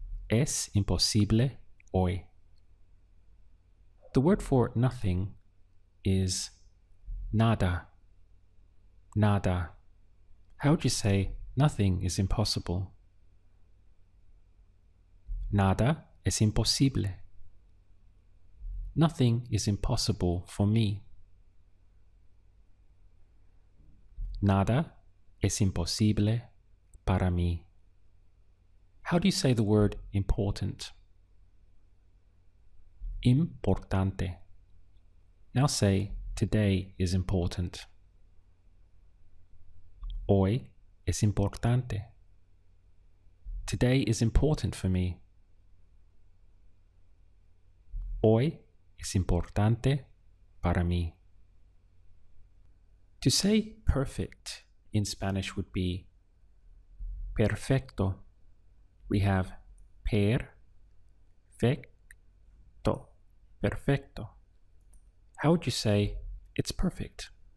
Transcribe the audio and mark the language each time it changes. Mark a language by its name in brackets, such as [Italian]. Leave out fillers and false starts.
[English] Es imposible hoy. The word for nothing is nada. Nada. How would you say nothing is impossible? Nada es imposible. Nothing is impossible for me. [Spanish] Nada es imposible para mí. [English] How do you say the word important? Importante. Now say, today is important. Hoy es importante. Today is important for me. [Spanish] Hoy es importante para mí. [English] To say perfect in Spanish would be perfecto. We have perfecto. Perfecto. How would you say it's perfect?